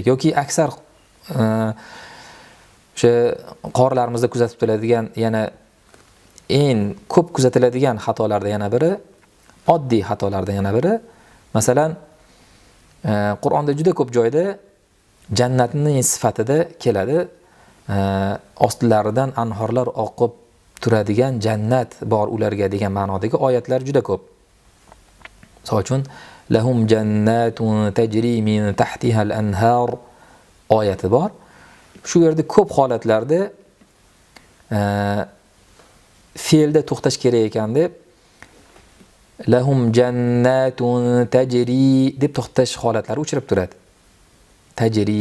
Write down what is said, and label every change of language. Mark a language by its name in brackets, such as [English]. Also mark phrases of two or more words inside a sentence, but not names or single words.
[Uzbek] Yoki aksar o'sha qorilarimizda kuzatib turadigan yana eng ko'p kuzatiladigan xatolardan yana biri, oddiy xatolardan yana biri, masalan, Qur'onda juda ko'p joyda jannatning sifatida keladi. Ostlaridan anhorlar oqib turadigan jannat bor ularga degan ma'nodagi oyatlar juda ko'p. Misol uchun [Arabic] لهم جنة تجري من تحتها الأنهار [Uzbek] oyati bor. Shu yerda ko'p holatlarda fe'lda to'xtash kerak ekan deb [Arabic] لهم جنة تجري [Uzbek] deb to'xtash holatlari uchrab turadi. Tajri.